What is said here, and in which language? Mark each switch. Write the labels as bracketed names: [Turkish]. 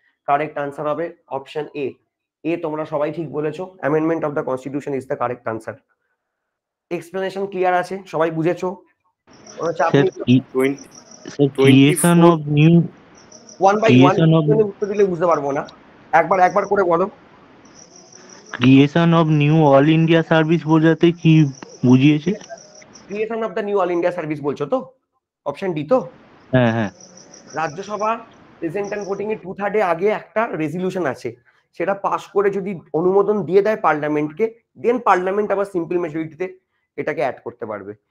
[English] Correct answer হবে option A. [Bangla] এ তোমরা সবাই ঠিক বলেছো, [English] Amendment of the constitution is the correct answer. [Bangla] Explanation clear আছে? সবাই বুঝেছো? কোনো চাপ [English] Sir, [Bangla] নেই? [English] creation of new one by one creation of [Bangla] উত্তর দিলে বুঝতে পারবো না, একবার করে বলো। [English] creation of new all India service [Bangla] বোঝাতে কি বুঝিয়েছে? [English] creation of the new all India service [Bangla] বলছো তো? অপশন ডি তো? হ্যাঁ হ্যাঁ রাজ্যসভা প্রেজেন্ট অ্যান্ড ভোটিং এর 2/3 আগে একটা রেজলিউশন আছে, সেটা পাস করে যদি অনুমোদন দিয়ে দেয় পার্লামেন্টকে, দেন পার্লামেন্ট আবার সিম্পল মেজরিটিতে এটাকে অ্যাড করতে পারবে।